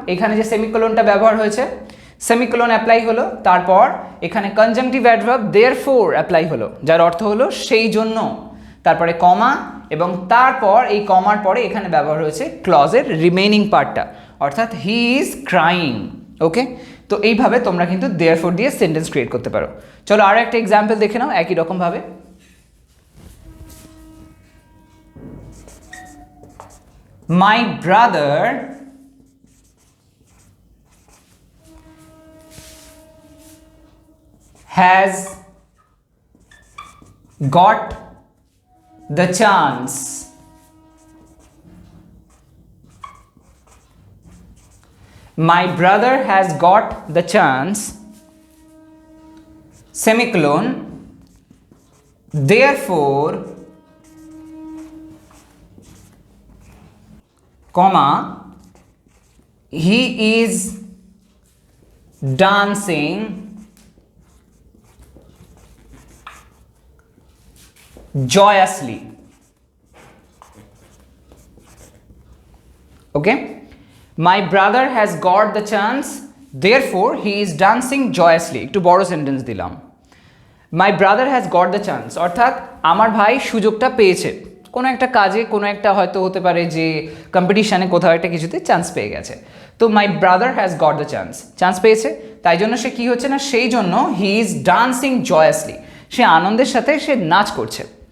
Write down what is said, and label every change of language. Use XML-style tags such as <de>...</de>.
<bn>এখানে যে সেমিকোলনটা ব্যবহার হয়েছে, সেমিকোলন অ্যাপ্লাই হলো, তারপর এখানে কনজাংটিভ অ্যাডভার্ব দেয়ারফোর অ্যাপ্লাই হলো, যার অর্থ হলো সেই জন্য, তারপরে কমা, এবং তারপর এই কমার পরে এখানে ব্যবহার হয়েছে ক্লজের রিমেইনিং পার্টটা, অর্থাৎ</bn> <en>He is crying.</en> <bn>ওকে, তো এইভাবে তোমরা কিন্তু দেয়ারফোর দিয়ে সেন্টেন্স ক্রিয়েট করতে পারো। চলো আরও একটা এক্সাম্পল দেখে নাও একই রকমভাবে।</bn> <en>My brother has got the chance. My brother has got the chance, semicolon, therefore, comma, he is dancing joyously. Okay, my brother has got the chance, therefore he is dancing joyously.</en> <bn>একটু বড় sentence দিলাম।</bn> <en>My brother has got the chance</en> <bn>অর্থাৎ আমার ভাই সুযোগটা পেয়েছে, কোনো একটা কাজে, কোনো একটা হয়তো হতে পারে যে কম্পিটিশানে কোথাও একটা কিছুতে চান্স পেয়ে গেছে। তো</bn> <en>my brother has got the chance</en> <bn>পেয়েছে, তাই জন্য সে কী হচ্ছে না, সেই জন্য</bn> <en>he is dancing joyously,</en> <bn>সে আনন্দের সাথে সে নাচ করছে।</bn>